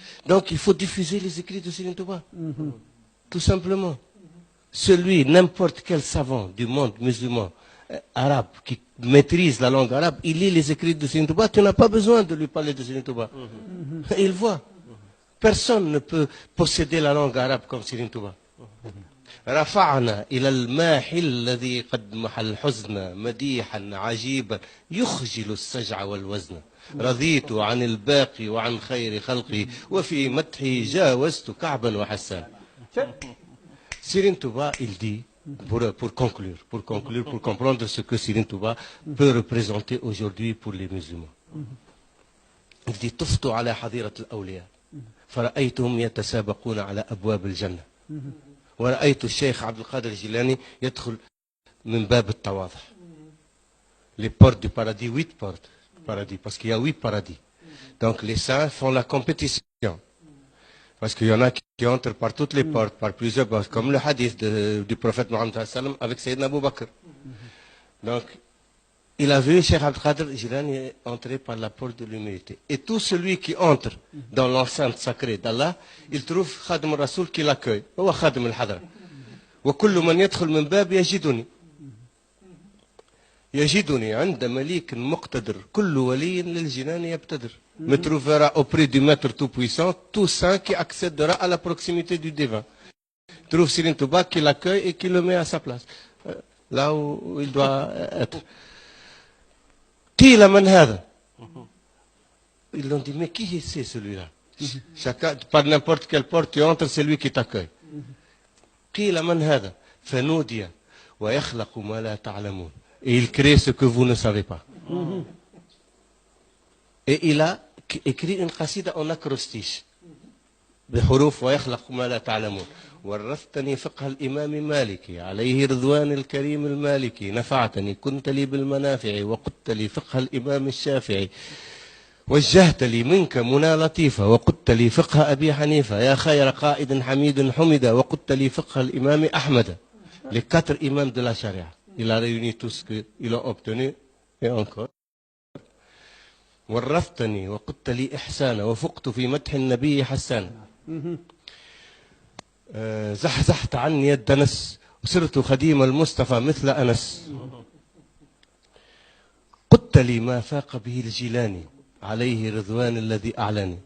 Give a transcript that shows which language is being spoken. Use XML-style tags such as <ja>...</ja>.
<fr>Donc il faut diffuser les écrits de Serigne Touba. Tout simplement. Celui, n'importe quel savant du monde musulman, arabe, qui maîtrise la langue arabe, il lit les écrits de Serigne Touba, tu n'as pas besoin de lui parler de Serigne Touba. Il voit. Personne ne peut posséder la langue arabe comme Serigne Touba.</fr> <ar>رفعنا إلى الماحي الذي قد محى الحزن مديحا عجيبا يخجل السجع والوزن رضيت عن الباقي وعن خير خلقي وفي مدحه جاوزت كعبا وحسان.</ar> <fr>Serigne Touba, il dit, pour conclure, pour comprendre ce que Serigne Touba peut représenter aujourd'hui pour les musulmans. Il dit</fr> <ar>طفت على حظيرة الأولياء فرأيتهم يتسابقون على أبواب الجنة ورأيت الشيخ عبد القادر الجيلاني يدخل من باب التواضع.</ar> <fr>Les portes du paradis, 8 portes du paradis, parce qu'il y a 8 paradis. Donc les saints font la compétition. Parce qu'il y en a qui entrent par toutes les portes, par plusieurs portes, comme le hadith du prophète Mohammed sallam avec Sayyidina Abu Bakr. Donc, il a vu Cheikh Abd Qadir Jilani entrer par la porte de l'humilité. Et tout celui qui entre dans l'enceinte sacrée d'Allah, il trouve Khadim al-Rasoul qui l'accueille. هو Khadim al-Hadra.</fr> <ar>وكل من يدخل من باب يجدني عند مليك مقتدر كل ولي للجنان يبتدر.</ar> <fr>Me trouvera auprès du maître tout-puissant, tout saint qui accédera à la proximité du divin. Trouve Serigne Touba qui l'accueille et qui le met à sa place, là où il doit être.</fr> <ar>قيل من هذا?</ar> <fr>Ils l'ont dit, mais qui c'est celui-là? Chacun, par n'importe quelle porte tu entres, c'est lui qui t'accueille.</fr> <ar>قيل من هذا? فنودي ويخلق ما لا تعلمون.</ar> <fr>Et il crée ce que vous ne savez pas. Et il a écrit une qasida en acrostiche.</fr> <ar>بحروف ويخلق ما لا تعلمون. ورثتني فقه الإمام مالكي عليه رضوان الكريم المالكي نفعتني كنت لي بالمنافع وقدت لي فقه الإمام الشافعي وجهت لي منك منى لطيفة وقدت لي فقه أبي حنيفة يا خير قائد حميد حمد وقدت لي فقه الإمام أحمد.</ar> <fr>Les 4 imams de la charia. Il a réuni tout ce qu'ils ont obtenu et encore.</fr> <ar>ورثتني وقدت لي إحسانا وفقت في مدح النبي حسانا. زحزحت عني الدنس وصرت خديم المصطفى مثل أنس. قدت تممت لي ما فاق به الجيلاني عليه رضوان الذي أعلاني.</ar>